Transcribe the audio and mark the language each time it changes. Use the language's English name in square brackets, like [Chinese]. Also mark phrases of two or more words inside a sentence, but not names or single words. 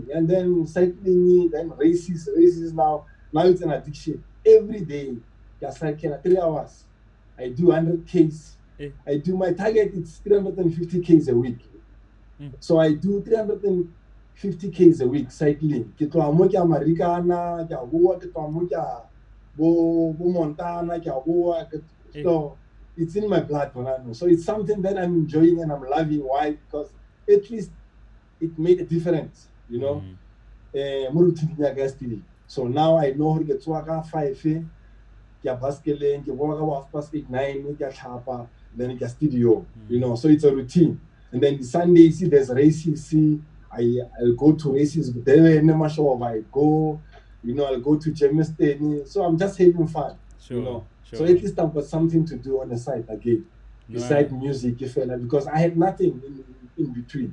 [English] And then cycling, then races now it's an addiction. Every day, I cycle 3 hours. I do 100 Ks. I do my target, it's 350 Ks a week. So I do 350 Ks a week cycling. [Tswana] Ke tloha mo ke a Marikana, ke a boa, ke tloha mo ke a bo Montana, ke a boa. [English] So it's in my blood. So it's something that I'm enjoying and I'm loving. Why? Because at least it made a difference, you know. So now I know how to get to 5 ke basketball, [Tswana] ke boa ka 8, 9, ke tlhapa, [English] then ke studio, you know. So it's a routine. And then the Sundays, there's races. I'll go to races. I go, you know, I'll go to Germiston. So I'm just having fun, you know. So at least I've got something to do on the side again, besides music, because I had nothing in between.